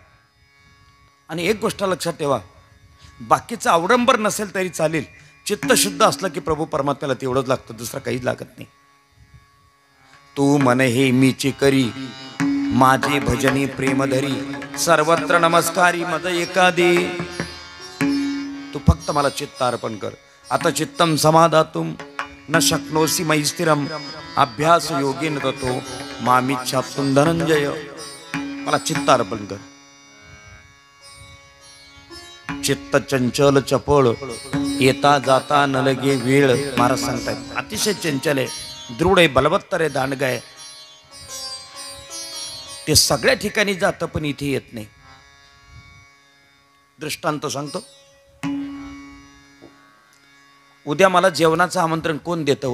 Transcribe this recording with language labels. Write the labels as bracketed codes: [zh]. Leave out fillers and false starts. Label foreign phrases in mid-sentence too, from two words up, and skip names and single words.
[mr] आणि एक गोष्ट लक्षात ठेवा, बाकीचं अवडंबर नसेल तरी चालेल, चित्त शुद्ध असलं की प्रभू परमात्म्याला तेवढंच लागतं, दुसरं काहीच लागत नाही. तू मन हे मीची करी, माझे भजनी प्रेमधरी, सर्वत्र नमस्कारी मद एकादे. तू फक्त मला चित्त अर्पण कर. [sa] आता चित्तम समाधातुम न शक्नोसी मयि स्थिरम, अभ्यास योगेन ततो मामिच्छाप्तुम धनंजय. [mr] मला चित्त अर्पण कर. चित्त चंचल चपळ, येता जाता न लगे वेळ. महाराज सांगतायत अतिशय चंचल आहे, दृढ आहे, बलवत्तर आहे, दांडगा आहे. ते सगळ्या ठिकाणी जातं पण इथे येत नाही. दृष्टांत सांगतो. उद्या मला जेवणाचं आमंत्रण कोण देतं?